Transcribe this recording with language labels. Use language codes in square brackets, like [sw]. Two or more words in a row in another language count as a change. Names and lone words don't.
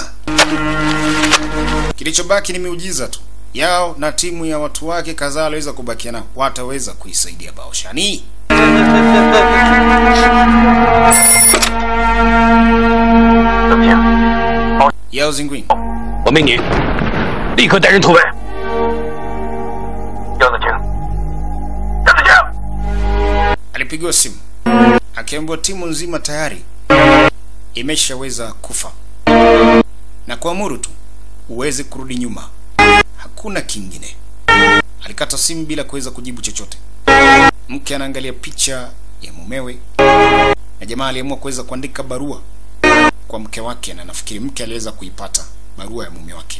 [sw] Kilichobaki ni miujiza tu. Yao na timu ya watu wake kadhaa waliweza kubakia nao. Wataweza kuisaidia Baoshani. Yao Zingwin. [zh] 我命你立刻带人突围。杨子晴，杨子晴， [sw] alipigiwa simu akiambiwa timu nzima tayari imeshaweza kufa na kuamuru tu uweze kurudi nyuma, hakuna kingine. Alikata simu bila kuweza kujibu chochote. Mke anaangalia picha ya mumewe na jamaa aliamua kuweza kuandika barua kwa mke wake, na nafikiri mke aliweza kuipata barua ya mume wake.